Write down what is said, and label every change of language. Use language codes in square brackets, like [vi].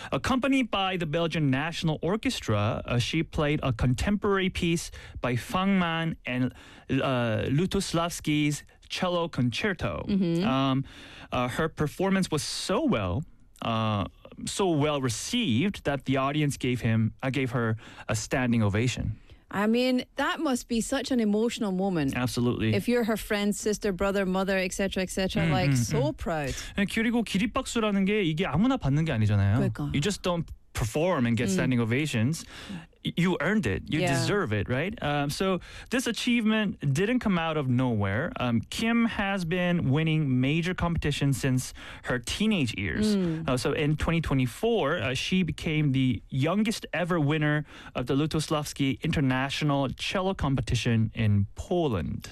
[en] Accompanied by the Belgian National Orchestra, she played a contemporary piece by Fangman and Lutoslavsky's Cello Concerto. Mm-hmm. Her performance was so well received that the audience gave her a standing ovation. I mean, that must be such an emotional moment. Absolutely. If you're her friend, sister, brother, mother, etc., proud. [ko] 그리고 기립박수라는 게 이게 아무나 받는 게 아니잖아요. 그러니까. [en] You just don't perform and get standing ovations. You earned it. You deserve it, right? So this achievement didn't come out of nowhere. Kim has been winning major competitions since her teenage years. Mm. So in 2024, she became the youngest ever winner of the Lutoslavsky International Cello Competition in Poland.